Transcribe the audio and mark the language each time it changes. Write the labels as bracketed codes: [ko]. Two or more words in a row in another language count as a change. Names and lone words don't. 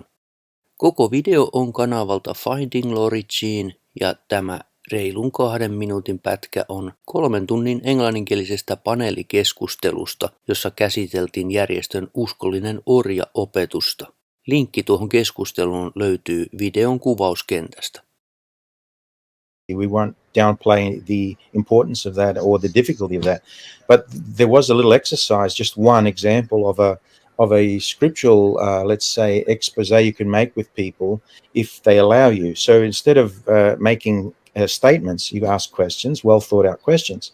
[fi] Koko video on kanavalta Finding Origin ja tämä reilun 2 minuutin pätkä on 3 tunnin englanninkielisestä paneelikeskustelusta, jossa käsiteltiin järjestön uskollinen orja-opetusta. Linkki tuohon keskusteluun löytyy videon kuvauskentästä. [en] We weren't downplaying the importance of that or the difficulty of that, but there was a little exercise, just one example of a scriptural, let's say, expose you can make with people if they allow you. So instead of making statements, you ask questions, well thought out questions.